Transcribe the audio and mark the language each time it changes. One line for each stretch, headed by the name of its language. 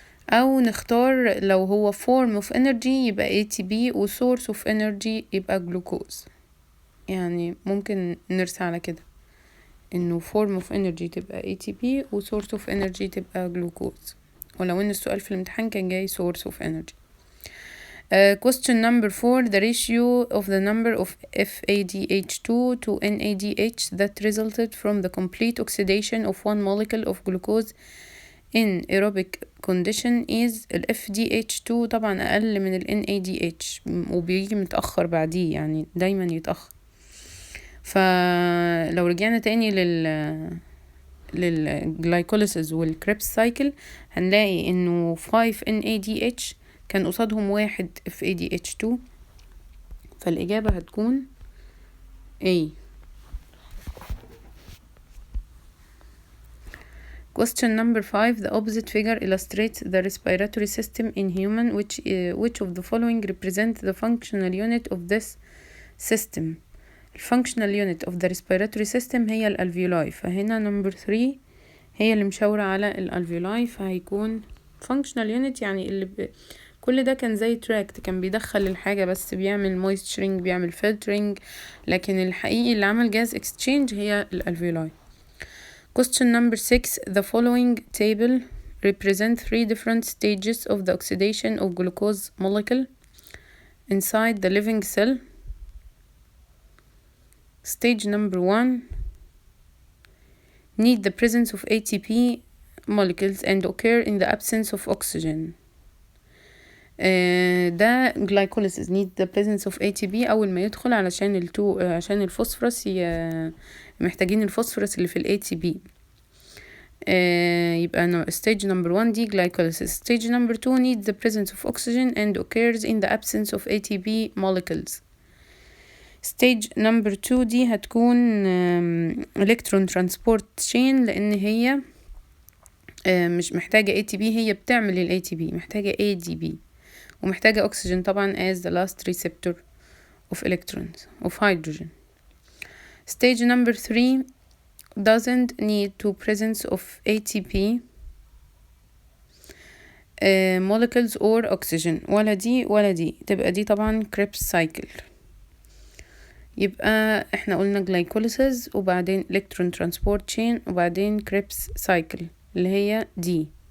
Arabic: او نختار لو هو
English: form of energy
Arabic: يبقى ATP و
English: source of energy
Arabic: يبقى glucose. يعني ممكن نرسى على كده انه
English: form of energy
Arabic: تبقى ATP و
English: source of energy
Arabic: تبقى glucose، ولو ان السؤال في الامتحان كان جاي source of energy.
English: Question number 4. The ratio of the number of FADH2 to NADH that resulted from the complete oxidation of one molecule of glucose in aerobic condition is
Arabic: ال FDH2 طبعا أقل من ال NADH وبيجي متأخر بعديه، يعني دايما يتأخر. فلو رجعنا تاني للجلايكوليسيس والكريبس سايكل هنلاقي انه 5 NADH كان قصادهم 1 FADH2، فالإجابة هتكون A.
English: Question number 5. The opposite figure illustrates the respiratory system in human. Which of the following represent the functional unit of this system؟
Arabic: الفانكشنال يونت
English: of the respiratory system
Arabic: هي الالفيولاي، فهنا number 3 هي اللي مشاورة على الالفيولاي، فهيكون
English: functional unit
Arabic: يعني اللي كل ده كان زي تراكت، كان بيدخل الحاجة بس بيعمل moisturing بيعمل filtering، لكن الحقيقي اللي عمل
English: gas exchange
Arabic: هي الالفيولاي.
English: Question number 6. The following table represent 3 different stages of the oxidation of glucose molecule inside the living cell. Stage number 1 need the presence of ATP molecules and occur in the absence of oxygen.
Arabic: ده
English: glycolysis need the presence of ATP
Arabic: أول ما يدخل علشان عشان الفوسفورس محتاجين الفوسفورس اللي في ال ATP. يبقى
English: stage number 1
Arabic: دي
English: glycolysis. Stage number 2 needs the presence of oxygen and occurs in the absence of ATP molecules. stage number 2
Arabic: دي هتكون
English: electron transport chain
Arabic: لأن هي مش محتاجة ATP، هي بتعمل ال ATP، محتاجة ADP ومحتاجة أكسجين طبعا
English: as the last receptor of electrons of hydrogen. Stage number 3 doesn't need to presence of ATP molecules or oxygen،
Arabic: ولا دي ولا دي، تبقى دي طبعا
English: Krebs cycle.
Arabic: يبقى احنا قلنا glycolysis وبعدين
English: electron transport chain
Arabic: وبعدين Krebs cycle اللي هي دي.